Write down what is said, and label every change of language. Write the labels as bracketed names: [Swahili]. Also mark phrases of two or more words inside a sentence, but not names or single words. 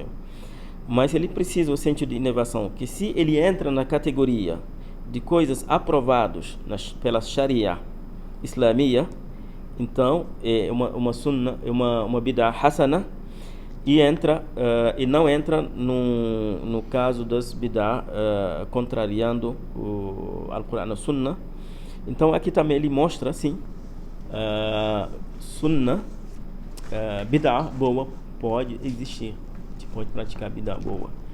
[Portuguese] Mas ele precisa o sentido de inovação, que se ele entra na categoria de coisas aprovadas pela [Arabic] الشريعة الإسلامية, [Portuguese] então é uma sunna, é uma [Arabic] بدعة حسنة, [Portuguese] e não entra no caso das bid'ah contrariando o Al-Quran, a sunna. Então aqui também ele mostra assim, sunna, bid'ah boa pode existir, a gente pode praticar bid'ah boa.